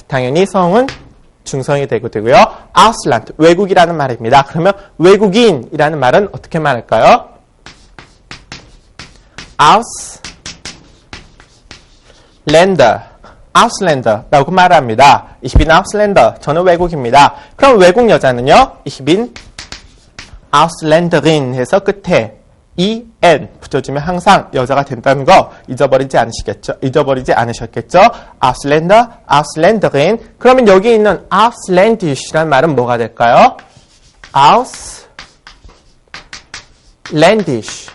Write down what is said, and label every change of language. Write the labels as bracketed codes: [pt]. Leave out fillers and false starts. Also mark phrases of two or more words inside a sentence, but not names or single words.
[ko] 당연히 성은 중성이 되고요. Ausland. 외국이라는 말입니다. 그러면 외국인이라는 말은 어떻게 말할까요? [de] Ausländer. [ko] Ausländer라고 말합니다. [de] Ich bin Ausländer. [ko] 저는 외국입니다. 그럼 외국 여자는요? [de] Ich bin Ausländerin [ko] 해서 끝에 en 붙여주면 항상 여자가 된다는 거 잊어버리지 않으셨겠죠? [de] Ausländer, Ausländerin. [ko] 그러면 여기 있는 Ausländish라는 말은 뭐가 될까요? [de] Ausländisch.